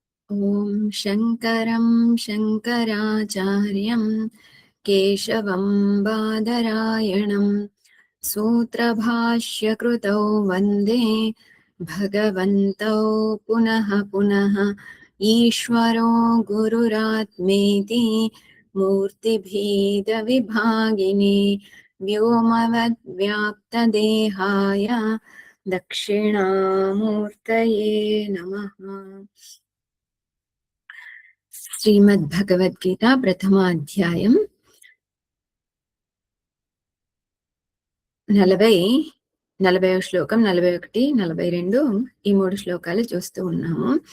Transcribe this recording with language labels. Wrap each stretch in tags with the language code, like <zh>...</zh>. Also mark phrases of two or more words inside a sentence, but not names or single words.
<sa>ॐ शङ्करं शङ्कराचार्यं केशवं बादरायणं सूत्रभाष्यकृतौ वन्दे भगवन्तौ पुनः पुनः ईश्वरो गुरुरात्मेति मूर्तिभेदविभागिने व्योमवद्व्याप्तदेहाय दक्षिणामूर्तये नमः।</sa> <te>శ్రీమద్భగవద్గీత ప్రథమ అధ్యాయం 40 శ్లోకం 41 42 ఈ 3 శ్లోకాలు చూస్తూ ఉన్నాము.</te>